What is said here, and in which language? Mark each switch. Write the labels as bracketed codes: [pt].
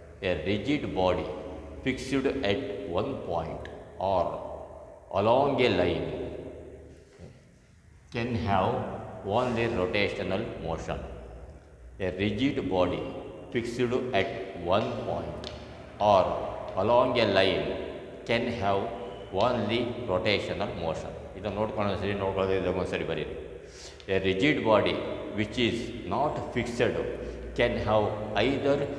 [en] A rigid body fixed at one point or along a line can have only rotational motion. A rigid body fixed at one point or along a line can have only rotational motion. [kn] ಇದನ್ನು ನೋಡ್ಕೊಂಡು ಸರಿ ನೋಡ್ಕೊಳ್ಳೋದು ಒಂದ್ಸರಿ ಬರೀರಿ. [en] A rigid body which is not fixed can have either